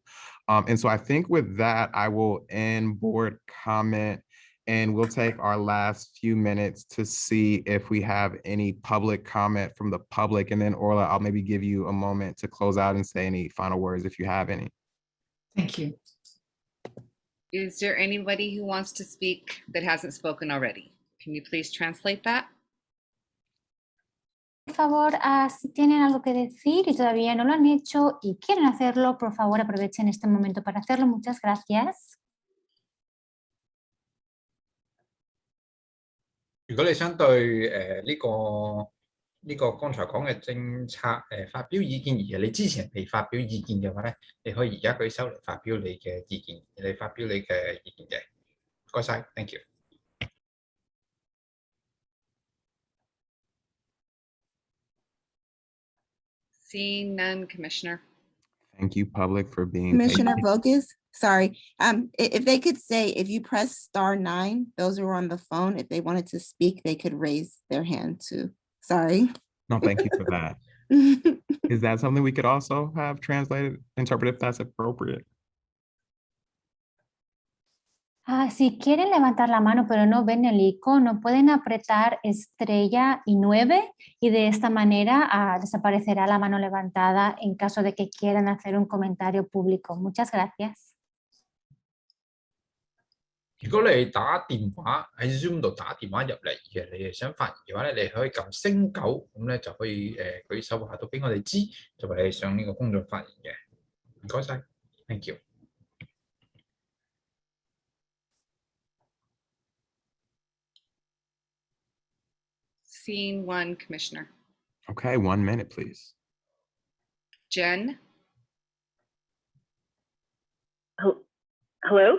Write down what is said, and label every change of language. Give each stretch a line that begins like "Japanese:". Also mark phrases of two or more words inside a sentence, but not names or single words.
English: And so I think with that, I will end board comment and we'll take our last few minutes to see if we have any public comment from the public. And then Orla, I'll maybe give you a moment to close out and say any final words if you have any. Thank you. Is there anybody who wants to speak that hasn't spoken already? Can you please translate that?
Spanish: Por favor, si tienen algo que decir y todavía no lo han hecho y quieren hacerlo, por favor aprovechen este momento para hacerlo. Muchas gracias.
Cantonese: 如果你想對呢個剛才講嘅政策發表意見，而你之前未發表意見嘅話咧，你可以而家舉手嚟發表你嘅意見，你發表你嘅意見嘅。唔該晒 ，
English: thank you。 Seeing none, Commissioner. Thank you, public, for being Commissioner patient. Bogus, sorry. If they could say, if you press *9, those who are on the phone, if they wanted to speak, they could raise their hand too. Sorry. No, thank you for that. Is that something we could also have translated, interpreted if that's appropriate?
Spanish: Si quieren levantar la mano pero no ven el icono, pueden apretar estrella y 9 y de esta manera desaparecerá la mano levantada en caso de que quieran hacer un comentario público. Muchas gracias.
Cantonese: 如果你打電話喺 Zoom 度打電話入嚟嘅，你係想發言嘅話咧，你可以撳星9，咁咧就可以舉手話到俾我哋知，就話你係上呢個公眾發言嘅。唔該晒 ，
English: thank you。 Seeing one, Commissioner. Okay, 1 minute, please. Jen? Hello?